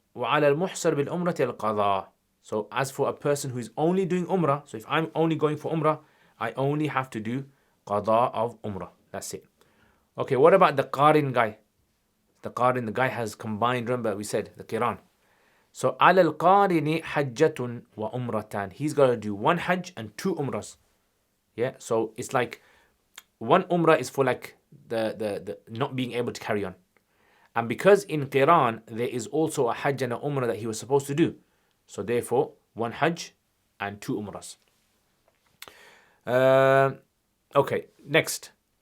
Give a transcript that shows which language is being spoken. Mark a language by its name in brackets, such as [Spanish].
[Arabic] وَعَلَى الْمُحْصَرْ بِالْأُمْرَةِ الْقَضَاء. [English] So as for a person who is only doing Umrah, so if I'm only going for Umrah, I only have to do Qada of Umrah. That's it. Okay, what about the Qarin guy? The guy has combined, remember we said, the Qiran. [Arabic] So على القارن حجة وعمرتان. [English] He's got to do one Hajj and 2 Umrahs. Yeah, so it's like one Umrah is for like the not being able to carry on. And because in Qiran there is also a Hajj and a Umrah that he was supposed to do. So therefore, one Hajj and 2 Umrahs. Okay, next.